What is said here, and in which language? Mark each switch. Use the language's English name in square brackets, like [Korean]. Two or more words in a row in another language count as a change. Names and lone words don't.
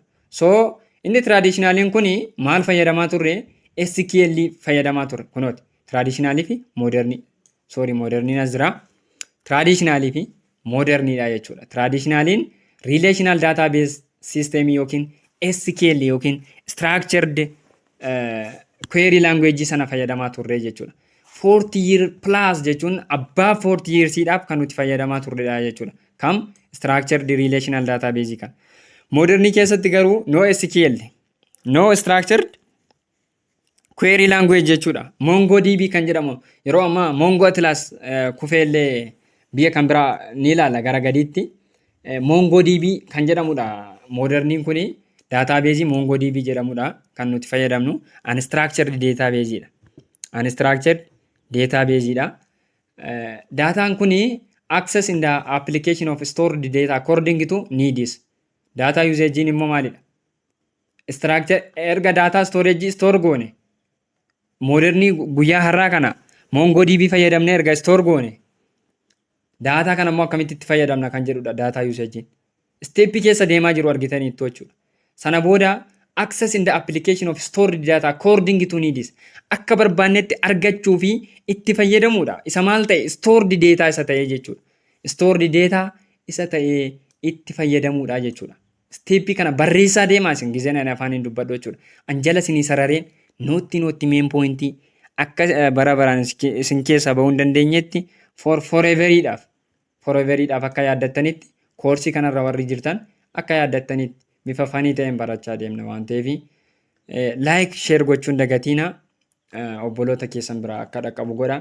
[Oromo] So inni traditionaliin kun maal fayyadamaa turre? SQL fayyadamaa turre. Kunooti traditionalii fi moderni. Moderniin as jira. Traditionalii fi modernidha jechuudha. Traditionaliin [English] relational database system [Oromo] yookiin SQL yookiin [English] structured query language [Oromo] sana fayyadamaa turre jechuudha. [English] 40 year plus [Oromo] jechuun abbaa 40 yearsiidhaaf kan nuti fayyadamaa turredha jechuudha. Kam [English] structured relational database [Oromo] kan. Modernii keessatti garuu [English] no SQL, no structured query language [Oromo] jechuudha. MongoDB kan jedhamu yeroo ammaa Mongo Atlas kufeellee biyya kan biraa ni ilaalla gara gadiitti. MongoDB kan jedhamudha. Moderniin kuni database MongoDB jedhamudha kan nuti fayyadamnu. [English] Unstructured database dha. Unstructured database dha. [Oromo] Dataan kuni [English] access in the application of stored data according to needs. Data usage [Oromo] immoo maalidha? Structure erga [English] data storage store [Oromo] goone. Modernii guyyaa har'aa kana MongoDB fayyadamne erga store goone. Data kana immoo akkamitti itti fayyadamna kan jedhudha [English] data usage. [Oromo] Step keessa deemaa jiru argitaniitu jechuudha. Sana booda [English] access in the application of stored data according to needs. [Oromo] Akka barbaannetti argachuu fi itti fayyadamuudha. Isa maal ta'e [English] stored data [Oromo] isa ta'e jechuudha. [English] Stored data [Oromo] isa ta'e itti fayyadamuudha jechuudha. Step kana barreessaa deemaa isin gizeen ani afaaniin dubbadhu jechuudha. Anjala isinii sarareen nootti main pointii akka bara baraan isin keessa bahuu hin dandeenyetti foreveridhaaf akka yaaddattanitti koorsii kanarra warri jirtan akka yaaddattanitti bifa fanii ta'een barachaa deemna waan ta'eef [English] like share [Oromo] gochuun dagatiina obboloota keessan biraa akka dhaqqabu godha.